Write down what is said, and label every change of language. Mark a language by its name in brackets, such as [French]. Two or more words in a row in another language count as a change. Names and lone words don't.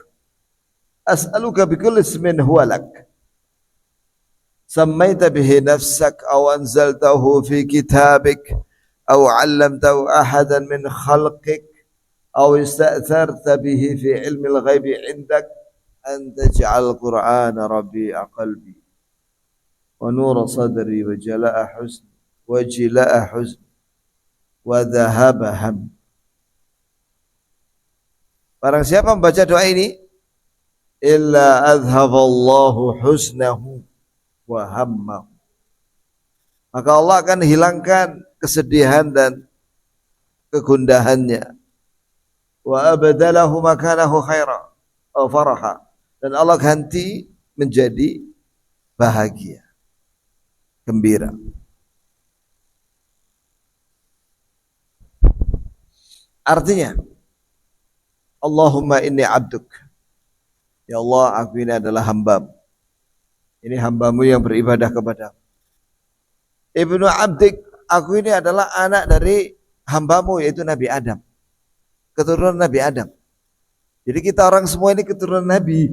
[Arabic] أسألك بكل اسم هو لك. سميت به نفسك أو أنزلته في كتابك أو علمته أحدا من خلقك أو استأثرت به في علم الغيب عندك أن تجعل القرآن ربيع قلبي ونور صدري وجلاء حزن وذهاب هم. [Indonesian] Barang siapa membaca doa ini, [Arabic] إلا أذهب الله حزنه وهمه, [Indonesian] maka Allah akan hilangkan kesedihan dan kegundahannya. [Arabic] وأبدله مكانه خيرا [Indonesian] atau faraha, dan Allah ganti menjadi bahagia, gembira. Artinya, [Arabic] اللهم إني عبدك, [Indonesian] ya Allah, aku ini adalah hambamu. Ini hambamu yang beribadah kepadamu. [Arabic] ابن عبدك, [Indonesian] aku ini adalah anak dari hambamu, yaitu Nabi Adam, keturunan Nabi Adam. Jadi kita orang semua ini keturunan Nabi.